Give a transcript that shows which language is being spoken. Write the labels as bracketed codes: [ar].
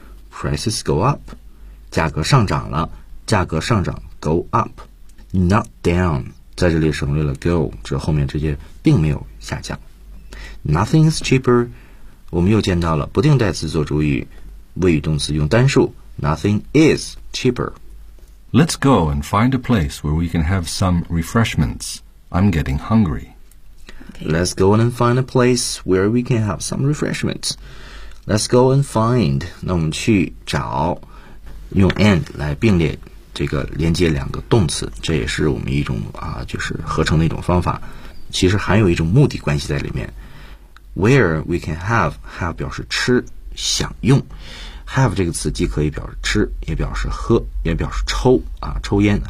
[en] Prices go up. [zh] 价格上涨了，价格上涨 [en] go up. Not down. [zh] 在这里省略了 go, 这后面这些并没有下降。 [en] Nothing is cheaper. [zh] 我们又见到了不定代词做主语，谓语动词用单数。 [en] Nothing is cheaper. Let's go and find a place where we can have some refreshments. I'm getting hungry. Okay. Let's go and find a place where we can have some refreshments. Let's go and find. [zh] 那我们去找，用 and 来并列这个连接两个动词，这也是我们一种就是合成的一种方法。其实还有一种目的关系在里面。 [en] Where we can have [zh] 表示吃享用 ，have 这个词既可以表示吃，也表示喝，也表示抽啊，抽烟。